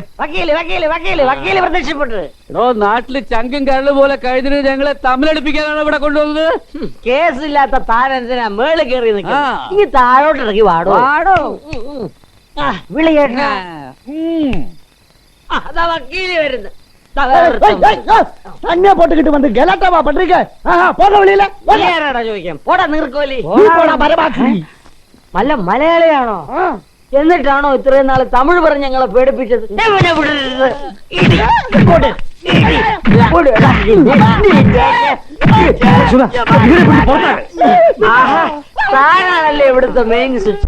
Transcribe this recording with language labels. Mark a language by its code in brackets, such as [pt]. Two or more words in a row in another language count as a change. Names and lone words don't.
[ml] വക്കീല് വക്കീല് വക്കീല് വക്കീല് പ്രത്യക്ഷപ്പെട്ടത്. നാട്ടില് ചങ്കും കരള് പോലെ കഴിഞ്ഞിട്ട് ഞങ്ങളെ തമ്മിലടിപ്പിക്കാനാണ് ഇവിടെ കൊണ്ടുവന്നത്. കേസില്ലാത്ത താനെന്തിനാ മേളിൽ കയറി നിൽക്കുക? ഈ താഴോട്ട് ഇറങ്ങി വാടോ. വാടോ. വിളി കേട്ട. അതാ വക്കീല് വരുന്നത്. [ta] தண்ணியா போட்டுக்கிட்டு வந்து கலாட்டாவா பண்றீங்க? போக வெளியில [ml] ചോദിക്കാം. പോടാ നീർക്കോലി. [ta] மரபாக்கி. [ml] നല്ല മലയാളിയാണോ? എന്നിട്ടാണോ ഇത്രയും നാള് തമിഴ് പറഞ്ഞ് ഞങ്ങളെ പേടിപ്പിച്ചത്? താനാണല്ലേ ഇവിടുത്തെ മെയിൻ സ്വിച്ച്.